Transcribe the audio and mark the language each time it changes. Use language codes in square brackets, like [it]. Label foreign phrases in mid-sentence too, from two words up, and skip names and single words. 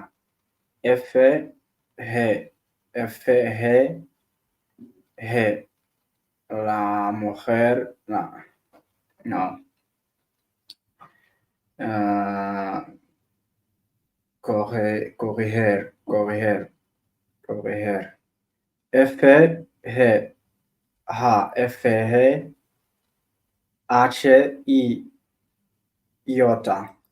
[es] F, G, F, G, G. La mujer, no. [fr] Corriger. F, G, H, F, G, H, I, J.